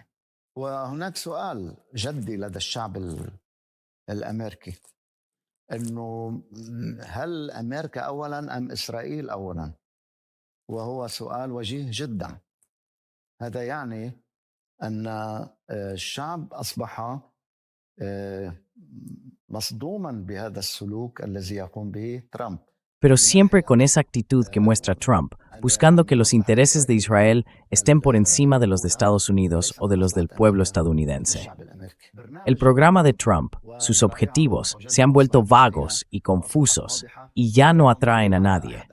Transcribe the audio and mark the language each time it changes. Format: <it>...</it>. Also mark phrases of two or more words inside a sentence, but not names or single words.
<ar>وهناك سؤال جدي لدى الشعب الأمريكي إنه هل أمريكا أولاً أم إسرائيل أولاً؟ وهو سؤال وجيه جداً. هذا يعني أن الشعب أصبح مصدوماً بهذا السلوك الذي يقوم به ترامب.</ar> <es>Pero siempre con esa actitud que muestra Trump, buscando que los intereses de Israel estén por encima de los de Estados Unidos o de los del pueblo estadounidense. El programa de Trump, sus objetivos, se han vuelto vagos y confusos y ya no atraen a nadie.</es>